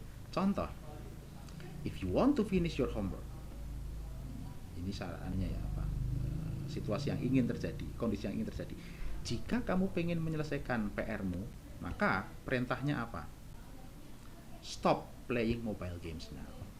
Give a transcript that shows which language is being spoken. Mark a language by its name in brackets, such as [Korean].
[English] Contoh, if you want to finish your homework. [Indonesian] Ini sarannya ya, apa? Situasi yang ingin terjadi, kondisi yang ingin terjadi. Jika kamu pengen menyelesaikan PR-mu, maka perintahnya apa? [English] Stop playing mobile games now.